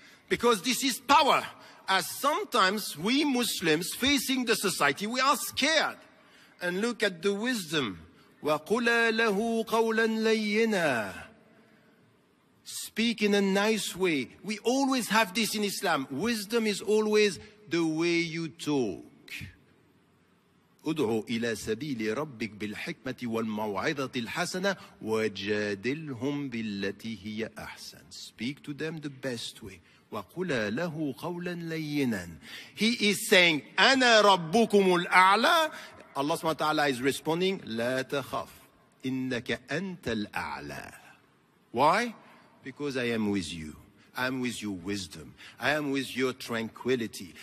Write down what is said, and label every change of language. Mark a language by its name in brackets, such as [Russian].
[English] Because this is power. As sometimes we Muslims facing the society, we are scared. And look at the wisdom. [Arabic] وَقُلَا لَهُ قَوْلًا لَيِّنًا. [English] Speak in a nice way. We always have this in Islam. Wisdom is always the way you talk. [Arabic] ادعو إلى سبيل ربك بالحكمة والموعظة الحسنة وجادلهم بالتي هي أحسن. [English] Speak to them the best way. [Arabic] وقل له قولا لينا. [English] He is saying [Arabic] أنا ربكم الأعلى. [English] Allah subhanahu wa ta'ala is responding [Arabic] لا تخف إنك أنت الأعلى. [English] Why? Because I am with you. I am with your wisdom. I am with your tranquility.